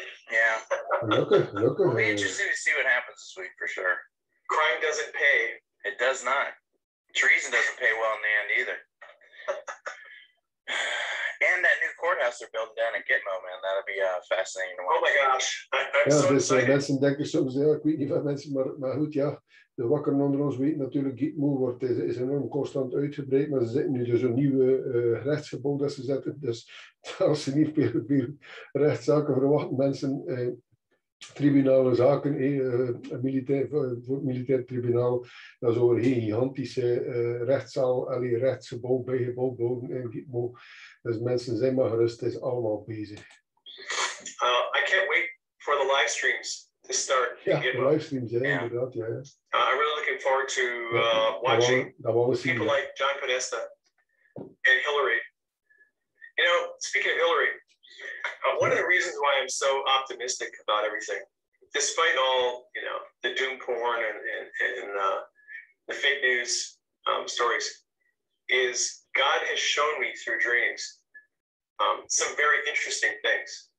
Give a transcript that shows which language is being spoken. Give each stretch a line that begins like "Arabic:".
English: Yeah. It'll be interesting to see what happens this week for sure. Crime doesn't pay. It does not. Treason doesn't pay well in the end either. And that new courthouse they're building down in Gitmo, man, that'll be fascinating to watch. Oh my gosh. I'm ja, so dus excited.
Dutch: mensen denken soms, ja, ik weet niet van mensen, maar goed, ja, de wakkeren onder ons weten natuurlijk, Gitmo is enorm constant uitgebreid, maar ze zitten nu dus een nieuwe rechtsgebouw dat ze zetten, dus als ze niet veel rechtszaken verwachten, mensen, tribunale zaken, voor het militair tribunaal, dan zou er geen gigantische rechtszaal, rechtsgebouw bijgebouwd worden in Gitmo. Dus mensen zijn maar gerust, het is allemaal bezig.
English: I can't wait for the live streams to start.
Dutch: Ja, de livestreams, inderdaad, ja.
English: I'm really looking forward to watching people like John Podesta and Hillary. You know, speaking of Hillary, one of the reasons why I'm so optimistic about everything, despite all, you know, the doom porn and the fake news stories, is God has shown me through dreams some very interesting things.